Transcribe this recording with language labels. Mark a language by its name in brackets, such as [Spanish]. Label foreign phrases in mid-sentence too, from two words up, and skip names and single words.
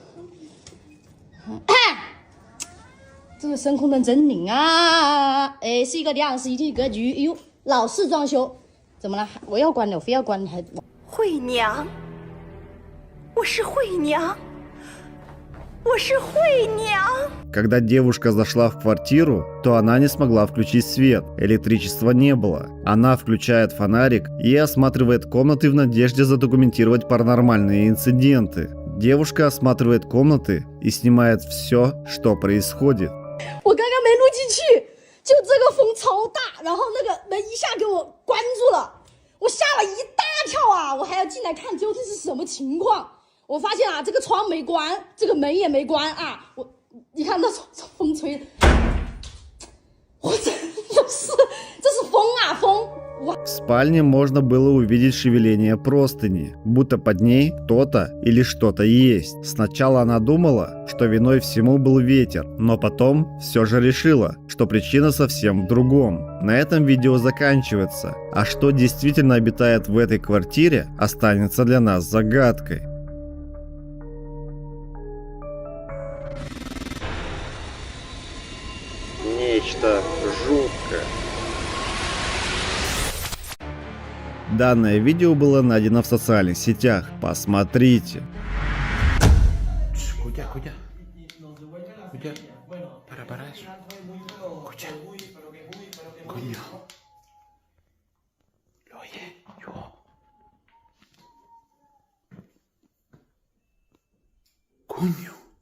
[Chinese] 这个声控灯真灵啊！哎，是一个2室1厅格局，哎呦，老式装修，怎么了？我要关了，我非要关，还惠娘，我是惠娘，我是惠娘。 [Russian] Когда девушка зашла в квартиру, то она не смогла включить свет, электричества не было. Она включает фонарик и осматривает комнаты в надежде задокументировать паранормальные инциденты. Девушка осматривает комнаты и снимает все, что происходит. [Chinese] 我刚刚没录进去，就这个风超大，然后那个门一下给我关住了，我吓了一大跳啊！我还要进来看究竟是什么情况。我发现啊，这个窗没关，这个门也没关啊，你看那风吹的，我真的是，这是风啊风！ [Russian] В спальне можно было увидеть шевеление простыни, будто под ней кто-то или что-то есть. Сначала она думала, что виной всему был ветер, но потом все же решила, что причина совсем в другом. На этом видео заканчивается, а что действительно обитает в этой квартире, останется для нас загадкой. Нечто жуткое. Данное видео было найдено в социальных сетях. Посмотрите. [Spanish] Escucha. Para eso. Escucha. Coño. ¿Lo oye? Yo. Coño.